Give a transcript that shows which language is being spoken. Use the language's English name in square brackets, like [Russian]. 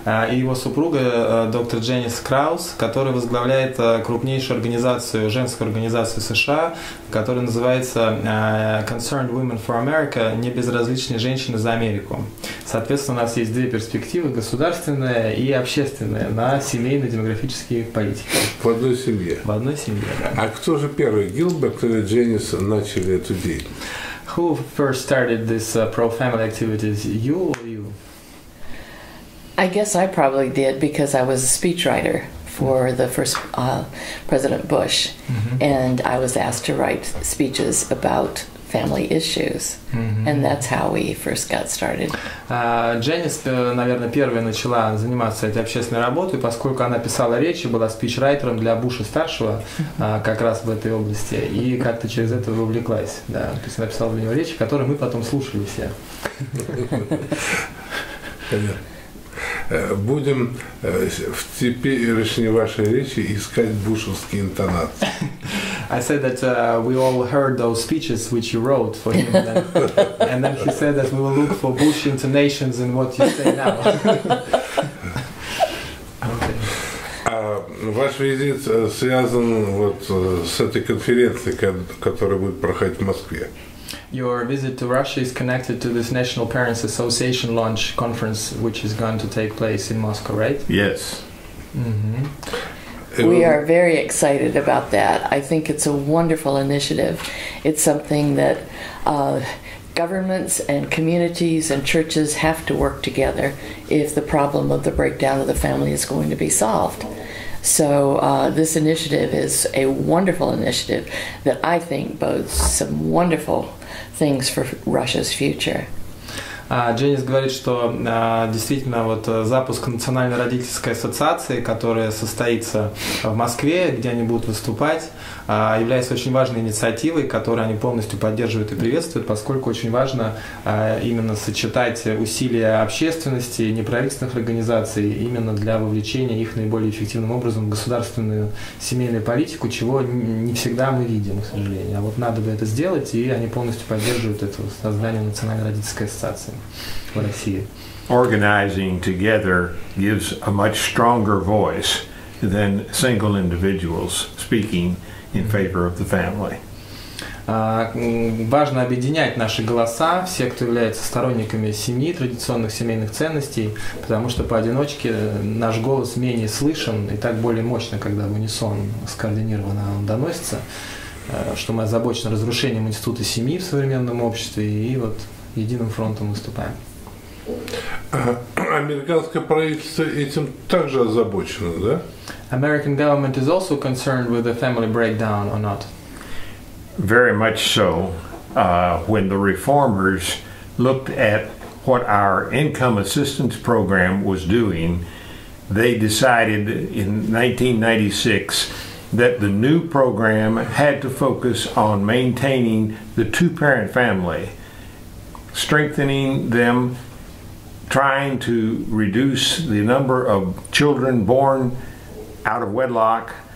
[Russian] И его супруга, доктор Дженис Краузе, которая возглавляет крупнейшую организацию, женскую организацию США, которая называется Concerned Women for America, небезразличные женщины за Америку. Соответственно, у нас есть две перспективы, государственная и общественная, на семейно-демографические политики. В одной семье? В одной семье, да. А кто же первый, Гилберт или Дженис, начали эту деятельность? [English] Who first started this pro-family activities, you or you? I guess I probably did because I was a speechwriter for the first President Bush, and I was asked to write speeches about family issues, and that's how we first got started. [Russian] Дженис, наверное, первая начала заниматься этой общественной работой, поскольку она писала речи, была спичрайтером для Буша-старшего как раз в этой области, и как-то через это увлеклась. Да. То есть она писала для него речи, которые мы потом слушали все. Будем в теперешней вашей речи искать бушевские интонации. [English] I said that we all heard those speeches which you wrote for him, and then she said that we will look for Bush intonations in what you say now. [Russian] Ваш визит связан вот с этой конференцией, которая будет проходить в Москве. [English] Your visit to Russia is connected to this National Parents Association launch conference, which is going to take place in Moscow, right? Yes. We are very excited about that. I think it's a wonderful initiative. It's something that governments and communities and churches have to work together if the problem of the breakdown of the family is going to be solved. So this initiative is a wonderful initiative that I think bodes some wonderful things for Russia's future. [Russian] Дженис говорит, что действительно вот запуск Национальной родительской ассоциации, которая состоится в Москве, где они будут выступать, является очень важной инициативой, которую они полностью поддерживают и приветствуют, поскольку очень важно именно сочетать усилия общественности и неправительственных организаций именно для вовлечения их наиболее эффективным образом в государственную семейную политику, чего не всегда мы видим, к сожалению. А вот надо бы это сделать, и они полностью поддерживают это создание Национальной родительской ассоциации в России. [English] Organizing together gives a much stronger voice than single individuals speaking in favor of the family. [Russian] Важно объединять наши голоса, все, кто является сторонниками семьи, традиционных семейных ценностей, потому что поодиночке наш голос менее слышен и так более мощно, когда в унисон скоординированно он доносится, что мы озабочены разрушением института семьи в современном обществе и вот единым фронтом выступаем. Американское правительство этим также озабочено, да? [English] American government is also concerned with the family breakdown or not? Very much so. When the reformers looked at what our income assistance program was doing, they decided in 1996 that the new program had to focus on maintaining the two-parent family, strengthening them, trying to reduce the number of children born out of wedlock,